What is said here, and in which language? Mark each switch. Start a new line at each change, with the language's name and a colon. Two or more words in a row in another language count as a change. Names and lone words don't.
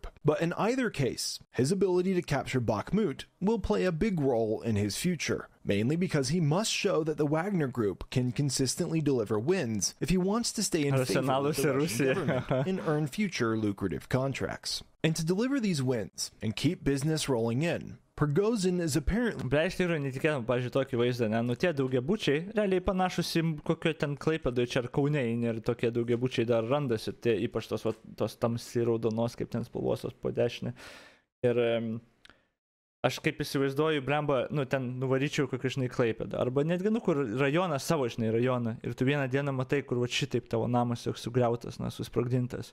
English: But in either case, his ability to capture Bakhmut will play a big role in his future, mainly because he must show that the Wagner Group can consistently deliver wins if he wants to stay in favor with the Russian government and earn future lucrative contracts. And to deliver these wins and keep business rolling in, Prigozhin is apparently...
Lithuanian: Iš tikrųjų netikėtum, pažiūrėjau, tokį vaizdą, ne? Nu tie daugiabučiai, realiai panašus į kokio ten Klaipėdoje čia ar Kaune, ir tokie daugiabučiai dar randasi, tie ypač tos tamsiai raudonos, kaip ten spalvosos po dešinę. Ir aš kaip įsivaizduoju, blemba, nu ten nuvaryčiau kokį, žinai, Klaipėdą, arba netgi, nu, kur rajoną, savo, žinai, rajoną, ir tu vieną dieną matai, kur va šitaip tavo namas jau sugriautas, na, susprogdintas.